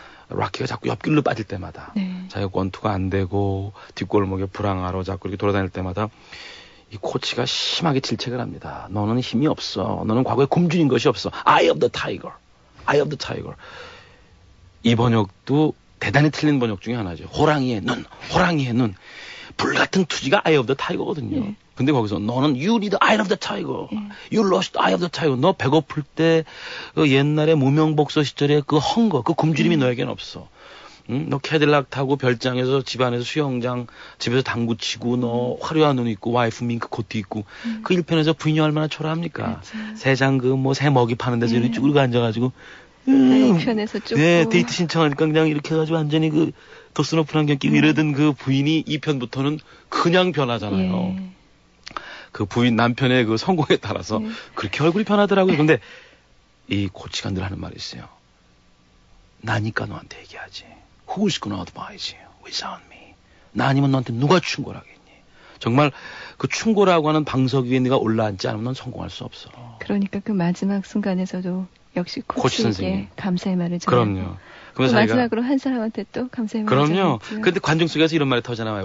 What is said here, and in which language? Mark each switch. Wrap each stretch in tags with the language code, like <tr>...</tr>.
<ko>락키가 자꾸 옆길로 빠질 때마다 자기가 원투가 안 되고 뒷골목에 불황하러 자꾸 이렇게 돌아다닐 때마다 이 코치가 심하게 질책을 합니다. 너는 힘이 없어. 너는 과거에 굶주린 것이 없어.</ko> <en>Eye of the tiger. Eye of the tiger.</en> <ko>이 번역도 대단히 틀린 번역 중에 하나죠. 호랑이의 눈, 호랑이의 눈. 불같은 투지가</ko> <en>Eye of the tiger</en> <ko>거든요. 예. 근데 거기서 너는</ko> <en>you need the eye of the tiger. You lost the eye of the tiger.</en> <ko>너 배고플 때 그 옛날에 무명복서 시절에 그 헝거, 그 굶주림이 너에게는 없어. 응? 너 캐딜락 타고 별장에서 집안에서 수영장 집에서 당구 치고 너 화려한 옷 입고 와이프 밍크 코트 입고 그 일편에서 부인이 얼마나 초라합니까? 새장 그 뭐 새 먹이 파는 데서 이렇게 쭈그리고 앉아가지고 편에서 쭉. 네, 데이트 신청하니까 그냥 이렇게 해가지고 완전히 그 도스너프 안경 끼고 이러던 그 부인이 이 편부터는 그냥 변하잖아요. 예. 그 부인 남편의 그 성공에 따라서 그렇게 얼굴이 변하더라고요. 근데 이 코치가 늘 하는 말이 있어요. 나니까 너한테 얘기하지.</ko> <en>Who's gonna advise you without me?</en> <ko>나 아니면 너한테 누가 충고를 하겠니? 정말 그 충고라고 하는 방석 위에 네가 올라앉지 않으면 넌 성공할 수 없어. 그러니까 그 마지막 순간에서도 역시 코치 선생님 감사의 말을 전하고. 그럼요. 그러면서 마지막으로 한 사람한테 또 감사의 말을 그럼요. 근데 관중 속에서 이런 말이 터져나와요.</ko>